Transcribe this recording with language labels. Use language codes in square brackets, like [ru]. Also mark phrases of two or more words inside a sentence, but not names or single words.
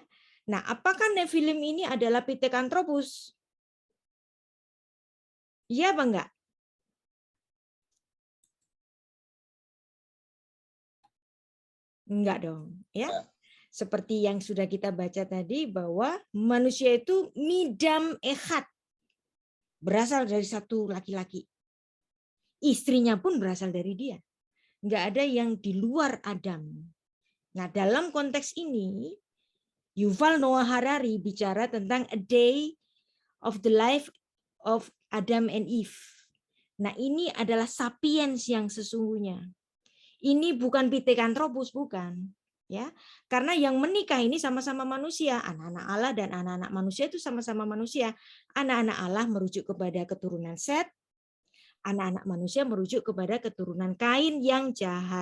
[id] Nah, apakah Nephilim ini adalah Pithecanthropus? Iya apa enggak? Enggak dong, ya. Seperti yang sudah kita baca tadi bahwa manusia itu [he] מאדם אחד, [id] berasal dari satu laki-laki. Istrinya pun berasal dari dia. Enggak ada yang di luar Adam. Nah, dalam konteks ini Yuval Noah Harari bicara tentang [en] a day of the life of Adam and Eve. [id] Nah, ini adalah sapiens yang sesungguhnya. Ini bukan Pithecanthropus, bukan. Ya, karena yang menikah ini sama-sama manusia, anak-anak Allah dan anak-anak manusia itu sama-sama manusia. Anak-anak Allah merujuk kepada keturunan Set, anak-anak manusia merujuk kepada keturunan Kain yang jahat.